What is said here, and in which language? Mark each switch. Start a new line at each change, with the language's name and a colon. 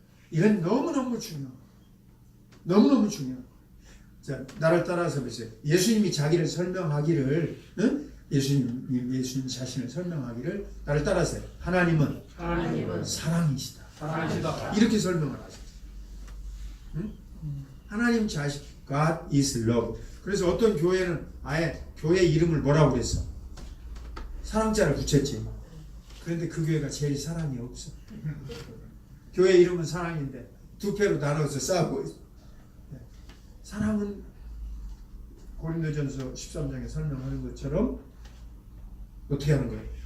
Korean: 이건 너무너무 중요해요. 너무너무 중요해요. 자, 나를 따라서 보세요. 예수님이 자기를 설명하기를, 예수님 자신을 설명하기를, 나를 따라서 하나님은 사랑이시다. 이렇게 설명을 하셨어요. 하나님 자신,
English: God is love.
Korean: 그래서 어떤 교회는 아예 교회 이름을 뭐라고 그랬어? 사랑자를 붙였지. 그런데 그 교회가 제일 사랑이 없어. 교회 이름은 사랑인데 두 패로 나눠서 싸우고 있어. 사랑은 고린도전서 13장에 설명하는 것처럼 어떻게 하는 거예요?